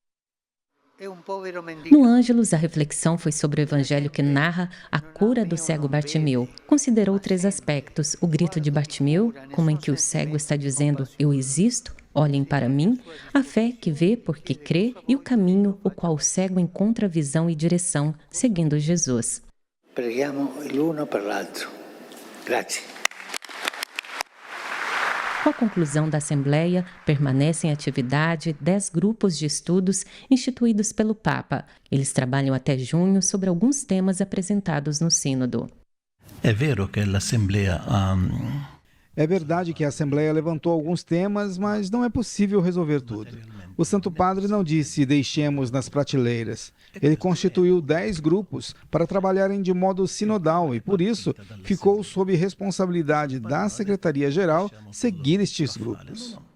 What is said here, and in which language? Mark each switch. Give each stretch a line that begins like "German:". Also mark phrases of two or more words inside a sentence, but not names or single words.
Portuguese: No Ângelus, a reflexão foi sobre o evangelho que narra a cura do cego Bartimeu. Considerou 3 aspectos: o grito de Bartimeu, como em que o cego está dizendo "eu existo, olhem para mim", a fé que vê porque crê e o caminho, o qual o cego encontra visão e direção, seguindo Jesus.
Italian: Preghiamo l'uno per l'altro. Grazie.
Portuguese: Com a conclusão da Assembleia, permanecem em atividade 10 grupos de estudos instituídos pelo Papa. Eles trabalham até junho sobre alguns temas apresentados no Sínodo.
Italian: È vero che l'Assemblea
Portuguese: É verdade que a Assembleia levantou alguns temas, mas não é possível resolver tudo. O Santo Padre não disse deixemos nas prateleiras. Ele constituiu 10 grupos para trabalharem de modo sinodal e, por isso, ficou sob responsabilidade da Secretaria-Geral seguir estes grupos.